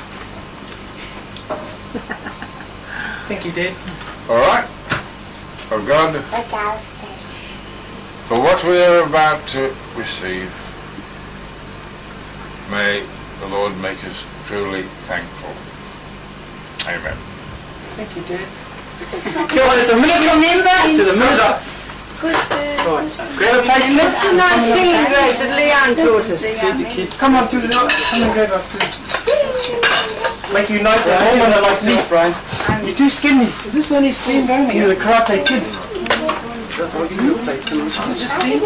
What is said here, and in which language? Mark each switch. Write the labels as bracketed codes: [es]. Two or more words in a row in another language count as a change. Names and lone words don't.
[en] Thank you, Dad. All right. Oh God, for what we are about to receive, may the Lord make us truly thankful. Amen. Thank you, Dad. [mi] Kia ora te [en] remember to the minister. Good food. Grab a plate, What's the nice singing grace that Leanne taught us? Feed the kids. Come on, Tulua. Come and grab our food. Make you nice and warm when I like meat, Brian. You're too skinny. Is this only steamed only? You're the karate kid. Just steamed?